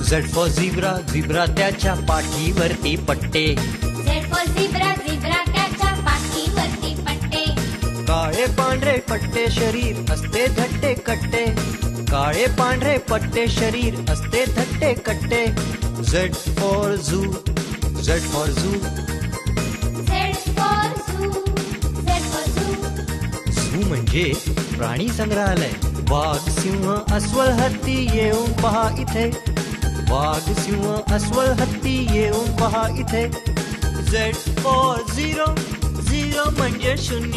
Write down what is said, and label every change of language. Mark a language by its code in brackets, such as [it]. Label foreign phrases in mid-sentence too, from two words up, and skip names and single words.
[en] Z for zebra, [mr] झिब्रा त्याच्या पाठीवरती पट्टे. [en] Z for zebra, [mr] झिब्रा त्याच्या पाठीवरती पट्टे. काळे पांढरे पट्टे शरीर असते धट्टे कट्टे. काळे पांढरे पट्टे शरीर असते धट्टे कट्टे. [en] Z for zoo, Z for zoo. Z for zoo, Z for zoo. [mr] झू म्हणजे प्राणी संग्रहालय. वाघ, सिंह, अस्वल, हत्ती येऊन पहा इथे. वाघ, सिंह, अस्वल, हत्ती येऊन पहा इथे. [en] Z for zero, [mr] झिरो म्हणजे शून्य.